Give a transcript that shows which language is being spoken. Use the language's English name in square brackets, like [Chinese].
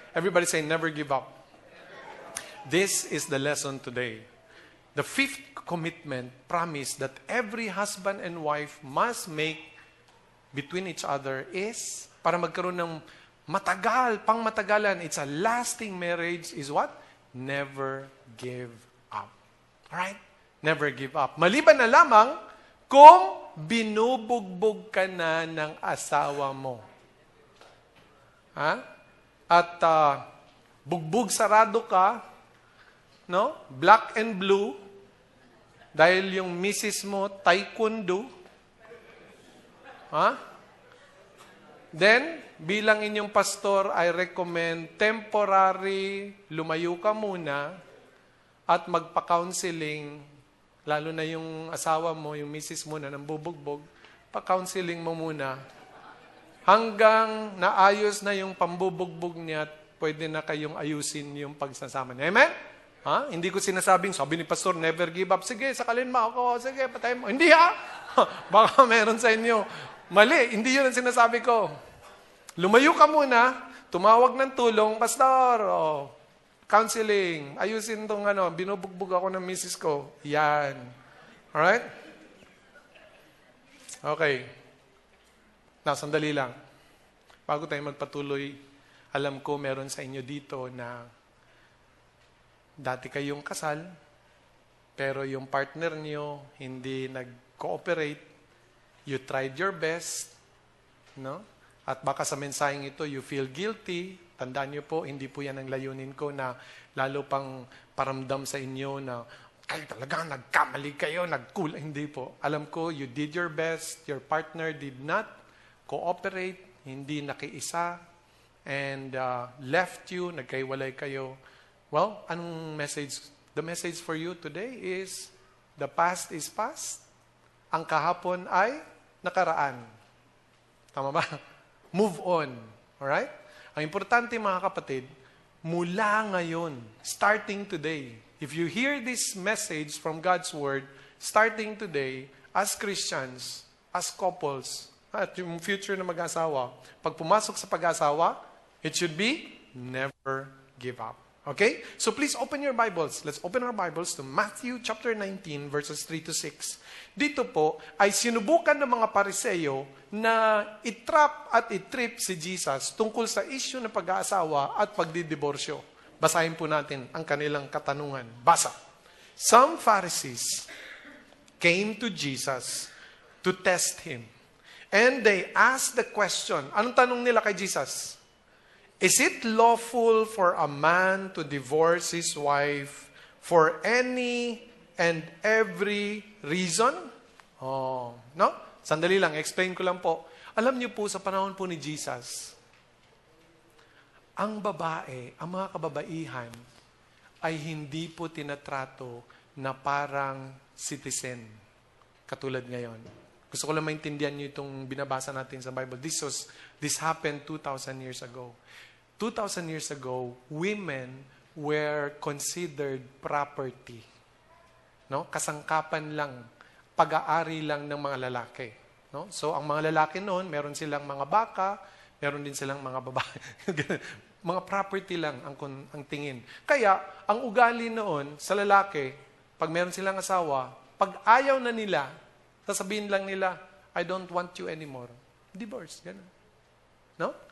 [English] Everybody say, never give up. This is the lesson today. The 5th commitment, promise that every husband and wife must make between each other is, [Filipino] para magkaroon ng matagal, pangmatagalan, [English] it's a lasting marriage, is what? Never give up. Alright? Never give up. [Filipino] Maliban na lamang kung binubugbog ka na ng asawa mo. Ha? At bugbog sarado ka, no? [English] Black and blue, [Filipino] dahil yung misis mo, taekwondo. Ha? Then, bilang inyong pastor, [English] I recommend temporary, [Filipino] lumayo ka muna at magpa-counseling, lalo na yung asawa mo, yung misis mo na nambubugbog, pa-counseling mo muna. Hanggang naayos na yung pambubugbog niya at pwede na kayong ayusin yung pagsasama niya. Amen? Ha? Hindi ko sinasabing, sabi ni Pastor, [English] never give up. [Filipino] Sige, sakalin mo ako. Sige, patay mo. Hindi ha? Baka meron sa inyo. Mali, hindi yun ang sinasabi ko. Lumayo ka muna, tumawag ng tulong, Pastor, counseling, ayusin itong binubugbog ako ng misis ko. Yan. Alright? Okay. Now, sandali lang. Bago tayo magpatuloy, alam ko meron sa inyo dito na dati kayong kasal, pero yung partner niyo hindi nag-cooperate, [English] you tried your best, [Filipino] no? At baka sa mensaheng ito, [English] you feel guilty. [Filipino] Tandaan niyo po, hindi po yan ang layunin ko na lalo pang paramdam sa inyo na kayo talaga nagkamali kayo, nagkulang. Hindi po. Alam ko, [English] you did your best, your partner did not cooperate, [Filipino] hindi nakiisa, [English] and left you, [Filipino] nagkaiwalay kayo. [English] Well, anong message? The message for you today is, the past is past. [Filipino] Ang kahapon ay nakaraan. Tama ba? [English] Move on. Alright? [Filipino] Ang importante mga kapatid, mula ngayon, [English] starting today, if you hear this message from God's Word, starting today, as Christians, as couples, [Filipino] at yung future na mag-asawa, pag pumasok sa pag-asawa, [English] it should be never give up. Okay? So please open your Bibles. Let's open our Bibles to Matthew chapter 19 verses 3 to 6. [Filipino] Dito po ay sinubukan ng mga Pariseyo na itrap at itrip si Jesus tungkol sa issue ng pag-aasawa at pagdidiborsyo. Basahin po natin ang kanilang katanungan. Basa. [English] Some Pharisees came to Jesus to test Him. And they asked the question. [Filipino] Anong tanong nila kay Jesus? [English] Is it lawful for a man to divorce his wife for any and every reason? [Filipino] Oh, no? Sandali lang, explain ko lang po. Alam niyo po, sa panahon po ni Jesus, ang babae, ang mga kababaihan, ay hindi po tinatrato na parang citizen, katulad ngayon. Gusto ko lang maintindihan niyo itong binabasa natin sa Bible. [English] This happened 2,000 years ago. 2,000 years ago, women were considered property. [Filipino] No? Kasangkapan lang, pag-aari lang ng mga lalaki. No? So, ang mga lalaki noon, meron silang mga baka, meron din silang mga babae. Mga property lang ang tingin. Kaya, ang ugali noon sa lalaki, pag meron silang asawa, pag ayaw na nila, sasabihin lang nila, [English] I don't want you anymore. [Filipino] Divorce, gano'n. No?